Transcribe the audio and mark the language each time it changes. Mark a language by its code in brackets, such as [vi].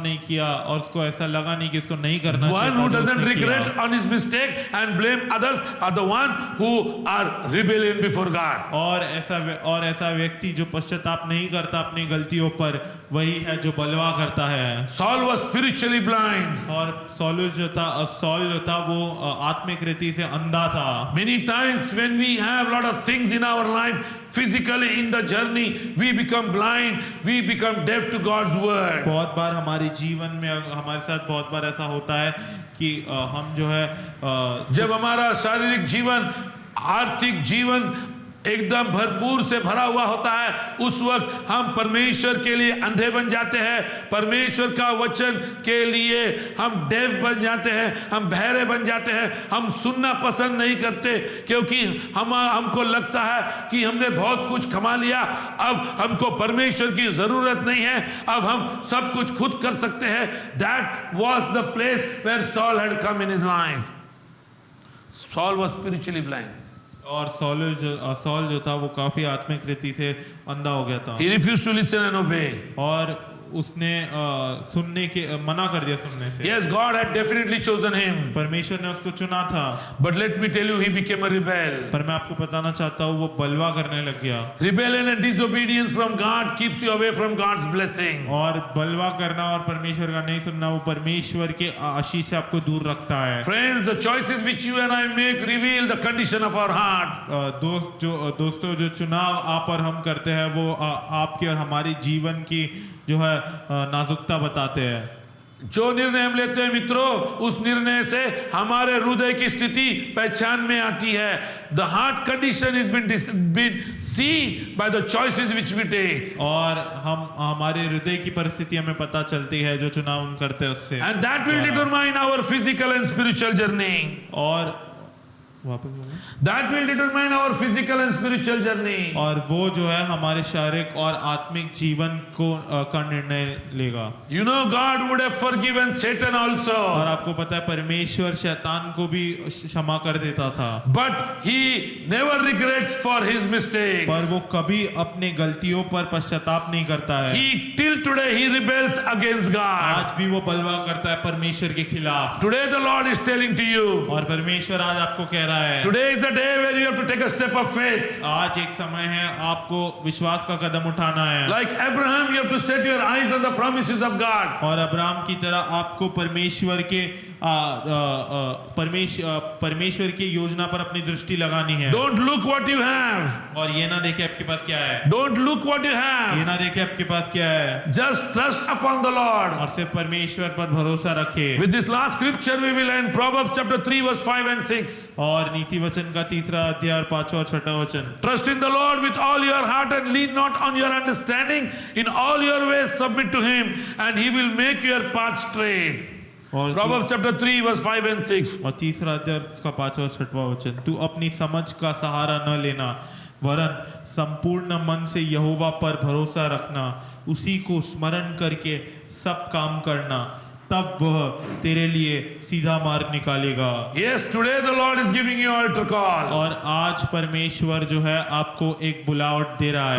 [hi] नहीं किया और उसको ऐसा लगा नहीं कि इसको नहीं करना चाहिए। [en] One who doesn't regret on his mistake and blame others are the one who are rebellion before God. [hi] और ऐसा व्यक्ति जो पश्चाताप नहीं करता अपनी गलतियों पर वही है जो बलवा करता है। [en] Saul was spiritually blind. [hi] और सॉल जो था वो आत्मिक रीति से अंधा था। [en] Many times when we have lot of things in our life, physically in the journey, we become blind, we become deaf to God's word. [hi] बहुत बार हमारे जीवन में हमारे साथ बहुत बार ऐसा होता है कि हम जो है जब हमारा शारीरिक जीवन, आर्थिक जीवन एकदम भरपूर से भरा हुआ होता है, उस वक्त हम परमेश्वर के लिए अंधे बन जाते हैं। परमेश्वर का वचन के लिए हम डेफ बन जाते हैं, हम बहरे बन जाते हैं। हम सुनना पसंद नहीं करते क्योंकि हमको लगता है कि हमने बहुत कुछ कमा लिया, अब हमको परमेश्वर की जरूरत नहीं है, अब हम सब कुछ खुद कर सकते हैं। [en] That was the place where Saul had come in his life. Saul was spiritually blind. [hi] और सॉल जो था वो काफी आत्मिक रीति से अंधा हो गया था। [en] He refused to listen and obey. [hi] और उसने सुनने के मना कर दिया सुनने से। [en] Yes, God had definitely chosen him. [hi] परमेश्वर ने उसको चुना था। [en] But let me tell you, he became a rebel. [hi] पर मैं आपको बताना चाहता हूँ वो बलवा करने लग गया। [en] Rebellion and disobedience from God keeps you away from God's blessing. [hi] और बलवा करना और परमेश्वर का नहीं सुनना वो परमेश्वर के आशीष से आपको दूर रखता है। [en] Friends, the choices which you and I make reveal the condition of our heart. [hi] दोस्तों जो चुनाव आप और हम करते हैं वो आपके और हमारी जीवन की जो है नाजुकता बताते हैं। जो निर्णय हम लेते हैं मित्रों, उस निर्णय से हमारे हृदय की स्थिति पहचान में आती है। [en] The heart condition has been seen by the choices which we take. [hi] और हमारे हृदय की परिस्थिति हमें पता चलती है जो चुनाव हम करते हैं उससे। [en] And that will determine our physical and spiritual journey. [hi] और [en] That will determine our physical and spiritual journey. [hi] और वो जो है हमारे शारीरिक और आत्मिक जीवन का निर्णय लेगा। [en] You know, God would have forgiven Satan also. [hi] और आपको पता है परमेश्वर शैतान को भी क्षमा कर देता था। [en] But he never regrets for his mistake. [hi] पर वो कभी अपने गलतियों पर पश्चाताप नहीं करता है। [en] Till today he rebels against God. [hi] आज भी वो बलवा करता है परमेश्वर के खिलाफ। [en] Today the Lord is telling to you. [hi] और परमेश्वर आज आपको कह रहा है। [en] Today is the day where you have to take a step of faith. [hi] आज एक समय है आपको विश्वास का कदम उठाना है। [en] Like Abraham, you have to set your eyes on the promises of God. [hi] और अब्राहम की तरह आपको परमेश्वर के परमेश्वर की योजना पर अपनी दृष्टि लगानी है। [en] Don't look what you have. [hi] और ये ना देखे आपके पास क्या है, [en] Don't look what you [hi] ये [en] have. [hi] ना देखे आपके पास क्या है, [en] Just trust upon the Lord. [hi] और सिर्फ परमेश्वर पर भरोसा रखे। [en] With this last scripture we will end Proverbs chapter 3 verse 5 and 6. [hi] और नीति वचन का 3रा अध्याय और 5वां और 6वां वचन। [en] Trust in the Lord with all your heart and lean not on your understanding. In all your ways submit to him and he will make your path straight. [hi] और [en] Proverbs chapter 3 verse 5 and 6. [hi] और 3रा अध्याय का 5वां और 6वां वचन। तू अपनी समझ का सहारा न लेना, वरन संपूर्ण मन से यहोवा पर भरोसा रखना, उसी को स्मरण करके सब काम करना, तब वह तेरे लिए सीधा मार्ग निकालेगा। [en] Yes, today the Lord is giving you altar call. [hi] और आज परमेश्वर जो है आपको एक बुलावट दे रहा है,